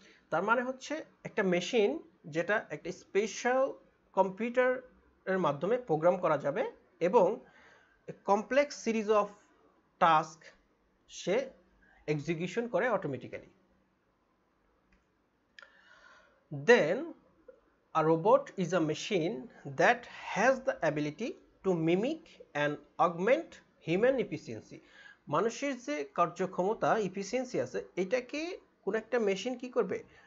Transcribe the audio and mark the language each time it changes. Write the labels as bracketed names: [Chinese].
[Bangla] তার মানে হচ্ছে একটা মেশিন যেটা একটা স্পেশাল কম্পিউটারের মাধ্যমে প্রোগ্রাম করা যাবে এবং complex series of task say execution করে automatically. [English] Then a robot is a machine that has the ability to mimic and augment human efficiency. [Bangla] মানুষের যে কার্যক্ষমতা এফিসিয়েন্সি আছে এটাকে কোন একটা মেশিন কি করবে?